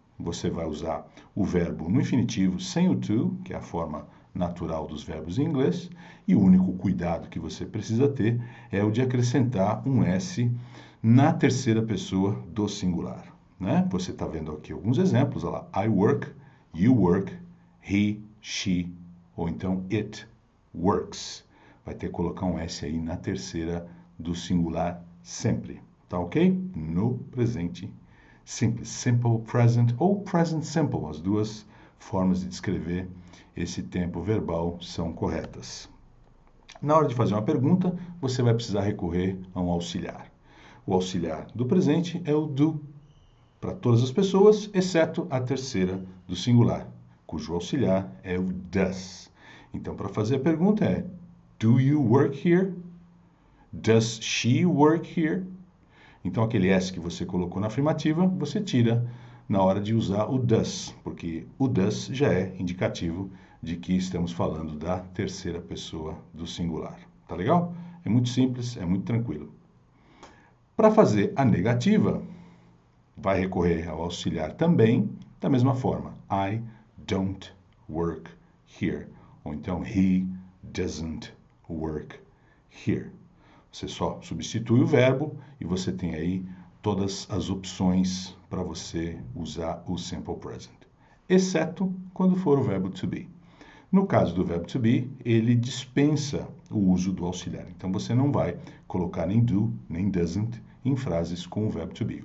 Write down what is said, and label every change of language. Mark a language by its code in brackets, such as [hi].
[pt] Você vai usar o verbo no infinitivo sem o to, que é a forma natural dos verbos em inglês, e o único cuidado que você precisa ter é o de acrescentar um S na terceira pessoa do singular. Né? Você está vendo aqui alguns exemplos, olha lá, [en] I work, you work, he, she, [pt] ou então [en] it works. [pt] Vai ter que colocar um S aí na terceira do singular sempre. Tá ok? No presente simples. [en] Simple present ou present simple. [pt] As duas formas de descrever esse tempo verbal são corretas. Na hora de fazer uma pergunta, você vai precisar recorrer a um auxiliar. O auxiliar do presente é o do, para todas as pessoas, exceto a terceira do singular, cujo auxiliar é o does. Então, para fazer a pergunta é: [en] Do you work here? Does she work here? [pt] Então, aquele S que você colocou na afirmativa, você tira na hora de usar o does, porque o does já é indicativo de que estamos falando da terceira pessoa do singular. Tá legal? É muito simples, é muito tranquilo. Para fazer a negativa, vai recorrer ao auxiliar também, da mesma forma. [en] I don't work here. [pt] Ou então, [en] he doesn't work here. [pt] Você só substitui o verbo e você tem aí todas as opções para você usar o simple present, exceto quando for o verbo to be. No caso do verbo to be, ele dispensa o uso do auxiliar. Então você não vai colocar nem do, nem doesn't em frases com o verbo to be.